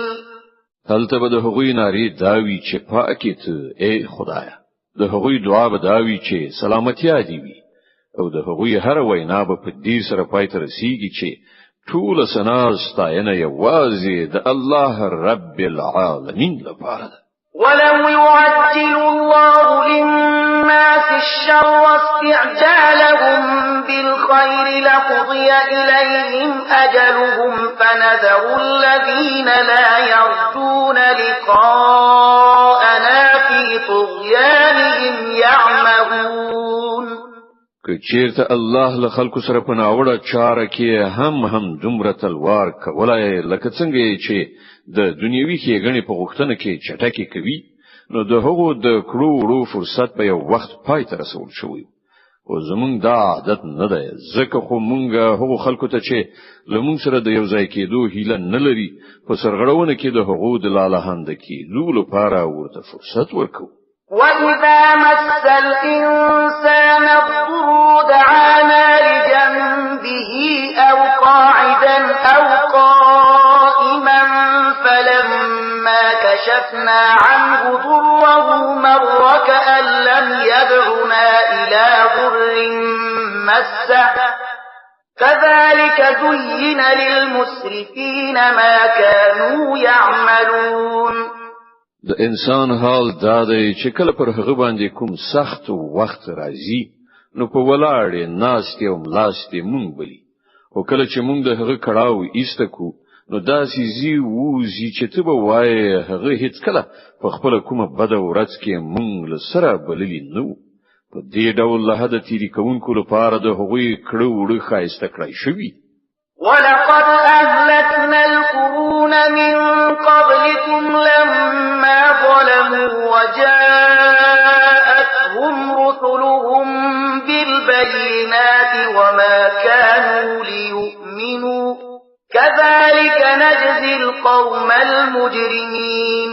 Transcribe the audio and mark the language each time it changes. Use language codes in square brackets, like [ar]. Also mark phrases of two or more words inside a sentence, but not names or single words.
[ps] هلته به د هغوی ناری داوی چې پاکه ته ای خدایا د هغوی دعا به داوی چې سلامتیا دی وي او د هغوی هر وینا به په دې سره پای ته رسیږي چې ټول سنا ستاینه یوازې د [ar] الله رب العالمین [ps] لپاره ده. [ar] ولو يعجل الله للناس الشر استعجالهم بالخير لقضي إليهم أجلهم فنذر الذين لا يرجون لقاءنا في طغيانهم يعمهون. [ps] کچیرته الله له خلکو سره په ناوړه چاره کې هم دومره تلوار کولای لکه څنګه چې د دنیوي ښېګڼې په غوښتنه کې چټکي کوي نو د هغو د کړو فرصت په یو وخت پای ته رسول شوی او زمونږ دا عادت نه دی ځکه خو مونږ هغو خلکو ته چې لمونږ سره د یو ځای کېدو هیله نه لري په سرغړونه کې د هغو د لالهانده کېدو لپاره ورته فرصت ورکوو. [ar] وَإِذَا مَسَّ الْإِنسَانَ الضُّرُّ دَعَانَا لِجَنبِهِ أَوْ قَاعِدًا أَوْ قَائِمًا فَلَمَّا كَشَفْنَا عَنْهُ ضُرَّهُ مَرَّ كَأَن لَّمْ يَدْعُنَا إِلَى ضُرٍّ مَّسَّهُ كَذَلِكَ زُيِّنَ لِلْمُسْرِفِينَ مَا كَانُوا يَعْمَلُونَ. [ps] د انسان حال دا دی چې کله پر هغه باندې کوم سخت وخت راځي نو په ولاړې ناستې او ملاستې مونږ بلی او کله چې مونږ د هغه کړهو ایستکو نو دا سيزي ووزي چې ته به وایې هغه هیڅ کله په خپل کومه بده ورځ کې مونږ له سره بللی نو په دې ډول له هدا تیری کوونکو لپاره د هغوی کړه وړه خایسته کړای شوی. [ar] وَلَقَدْ أَهْلَكْنَا الْقُرُونَ مِنْ قَبْلِكُمْ لَمَّا ظَلَمُوا وَجَاءَتْهُمْ رُسُلُهُم بِالْبَيِّنَاتِ وَمَا كَانُوا لِيُؤْمِنُوا كَذَلِكَ نَجْزِي الْقَوْمَ الْمُجْرِمِينَ.